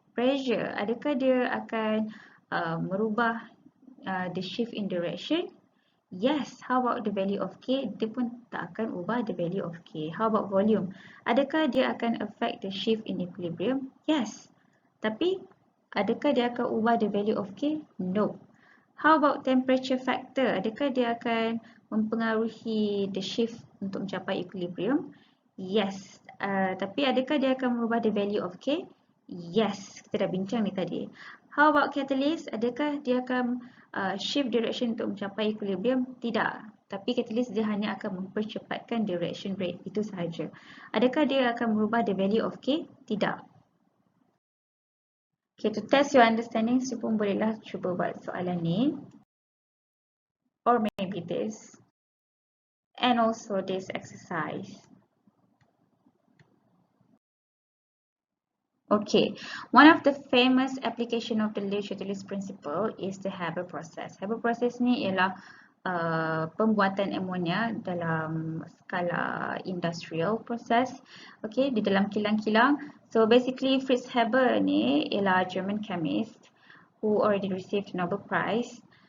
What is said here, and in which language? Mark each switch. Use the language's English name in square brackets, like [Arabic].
[English] Pressure, adakah dia akan merubah the shift in direction? Yes. How about the value of K? Dia pun tak akan ubah the value of K. How about volume? Adakah dia akan affect the shift in equilibrium? Yes. [Malay] Tapi adakah dia akan ubah the value of K? No. [English] How about temperature factor? [Malay] Adakah dia akan mempengaruhi the shift untuk mencapai equilibrium? [English] Yes. Tapi adakah dia akan merubah the value of K? Yes. [Malay] Kita dah bincang ni tadi. How about catalyst? Adakah dia akan shift direction untuk mencapai equilibrium? Tidak. Tapi catalyst dia hanya akan mempercepatkan the reaction rate. Itu sahaja. Adakah dia akan merubah the value of K? Tidak. [English] Okay, to test your understanding, you pun bolehlah cuba buat soalan ni. Or maybe this. And also this exercise. Okay, one of the famous application of the Le Chatelier's principle is the Haber process. [Malay] Haber process ni ialah pembuatan amonia dalam skala industrial process. Okay, di dalam kilang-kilang. [English] So basically Fritz Haber ni ialah German chemist who already received Nobel Prize.